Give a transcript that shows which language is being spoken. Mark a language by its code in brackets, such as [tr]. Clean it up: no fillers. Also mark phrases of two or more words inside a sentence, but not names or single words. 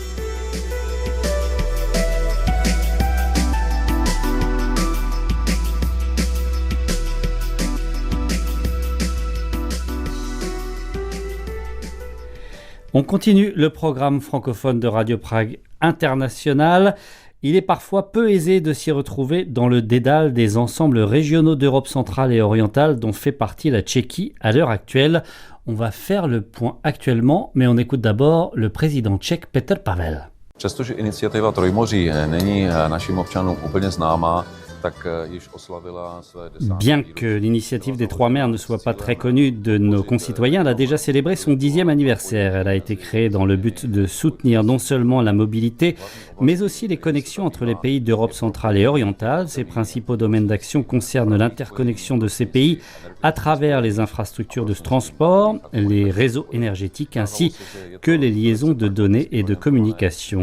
[fr] On continue le programme francophone de Radio Prague International. Il est parfois peu aisé de s'y retrouver dans le dédale des ensembles régionaux d'Europe centrale et orientale dont fait partie la Tchéquie à l'heure actuelle. On va faire le point actuellement, mais on écoute d'abord le président tchèque Petr Pavel. [cs] Přestože iniciativa Trojmoří není našim občanům úplně známá, [fr] Bien que l'initiative des Trois Mers ne soit pas très connue de nos concitoyens, elle a déjà célébré son 10e anniversaire. Elle a été créée dans le but de soutenir non seulement la mobilité, mais aussi les connexions entre les pays d'Europe centrale et orientale. Ses principaux domaines d'action concernent l'interconnexion de ces pays à travers les infrastructures de transport, les réseaux énergétiques ainsi que les liaisons de données et de communication.